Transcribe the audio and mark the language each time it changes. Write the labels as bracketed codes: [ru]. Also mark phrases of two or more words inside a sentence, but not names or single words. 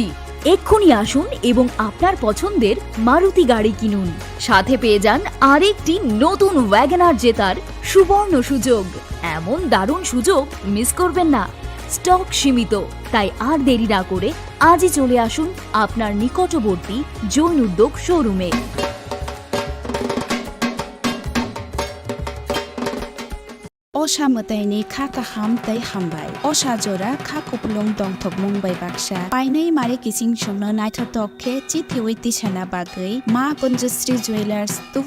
[bn] এক্ষুনি আসুন এবং আপনার পছন্দের মারুতি গাড়ি কিনুন। সাথে পেয়ে যান আরেকটি নতুন ওয়াগনার জেতার সুবর্ণ সুযোগ। এমন দারুণ সুযোগ মিস করবেন না। স্টক সীমিত, তাই আর দেরি না করে আজই চলে আসুন আপনার নিকটবর্তী জৈন উদ্যোগ শোরুমে। [trp] असामतायनि खाका हाम तै हामबाय असाजरा खा कुपलुं दंथक मुंबाइ बाक्सा पाइनै मारे किसिं संनो नायथाथखे चिथिवै तिसाना बागै मा पन्जश्री ज्वेलार्स तुबै